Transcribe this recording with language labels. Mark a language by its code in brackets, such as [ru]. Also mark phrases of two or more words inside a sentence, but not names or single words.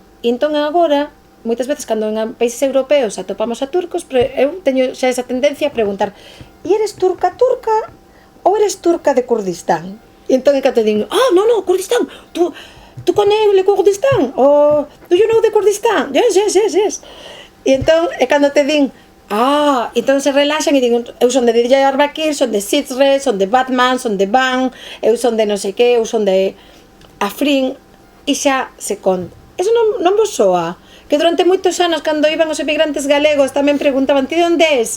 [gl] E entón agora, moitas veces cando en países europeos atopamos a turcos, eu teño xa esa tendencia a preguntar, e eres turca ou eres turca de Kurdistán? E entón é que te din, no, Kurdistán, [fr] tú connais le Kurdistán? [en] Do you know the Kurdistán? Yes. [gl] E entón é cando te din, entón se relaxan e din, eu son de Diyarbakir, son de Sizre, son de Batman, son de Van, eu son de non sei que, eu son de Afrin, e xa se conta. Eso non vos soa? Que durante moitos anos, cando iban os emigrantes galegos, tamén preguntaban, ti de onde és?